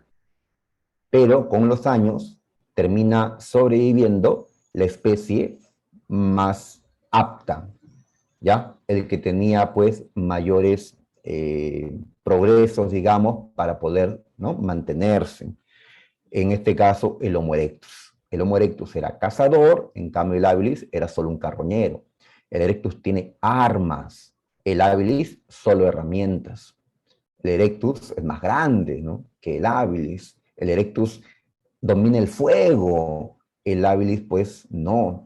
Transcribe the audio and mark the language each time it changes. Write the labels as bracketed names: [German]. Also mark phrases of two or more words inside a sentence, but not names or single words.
[Spanish] Pero con los años termina sobreviviendo la especie más apta, ¿ya? El que tenía pues mayores progresos, digamos, para poder, ¿no?, mantenerse. En este caso, el Homo erectus. El Homo erectus era cazador, en cambio el habilis era solo un carroñero. El erectus tiene armas, el habilis solo herramientas. El erectus es más grande, ¿no?, que el habilis. El erectus domina el fuego, el habilis pues no.